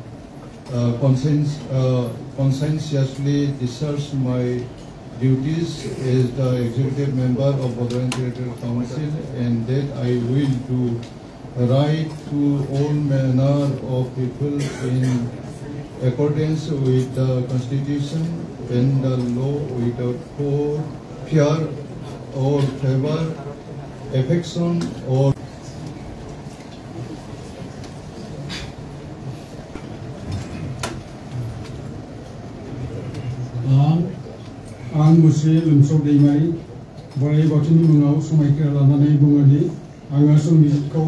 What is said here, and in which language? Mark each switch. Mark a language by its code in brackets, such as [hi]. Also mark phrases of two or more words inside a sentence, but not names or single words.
[en] conscientiously discharge my duties as the executive member of Bodoland Territorial Council, and that I will do right to all manner of people in accordance with the Constitution and the law without fear or favor, affection or [brx] आं मुस्रि लोमसाव दैमारि बोराइ बाथौनि मुङाव समायखिरा लानानै बुङोदि आङो संबिजितखौ